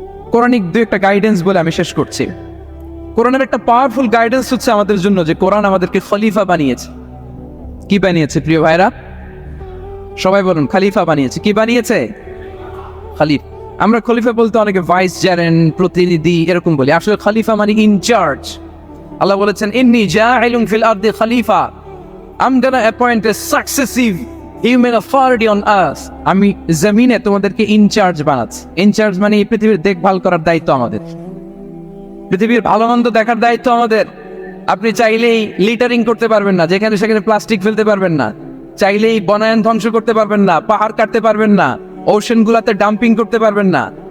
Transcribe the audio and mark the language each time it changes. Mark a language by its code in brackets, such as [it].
[bn] Quranic দু একটা guidance বলে আমি শেষ করছি। কোরআনের একটা পাওয়ারফুল গাইডেন্স হচ্ছে আমাদের জন্য যে কোরআন আমাদেরকে খলিফা বানিয়েছে। কি বানিয়েছে প্রিয় ভাইরা? সবাই বলুন, খলিফা বানিয়েছে। কি বানিয়েছে? খলিফা। আমরা খলিফা বলতে অনেকে ভাইস চেয়ারম্যান, প্রতিনিধি এরকম বলি, আসলে খলিফা মানে ইনচার্জ। আল্লাহ বলেছেন, [ar] ইন্নী জাইলুন ফিল আরদি খলিফা, [en] I'm gonna appoint a successive human authority on earth. [bn] আমি জমিনে তোমাদেরকে ইনচার্জ বানাচ্ছি। ইনচার্জ মানে এই পৃথিবীর দেখভাল করার দায়িত্ব আমাদের, পৃথিবীর ভালো মন্দ দেখার দায়িত্ব আমাদের। আপনি চাইলেই লিটারিং করতে পারবেন না, যেখানে সেখানে প্লাস্টিক ফেলতে পারবেন না, চাইলেই বনায়ন ধ্বংস করতে পারবেন না, পাহাড় কাটতে পারবেন না, ওশন গুলাতে ডাম্পিং করতে পারবেন না।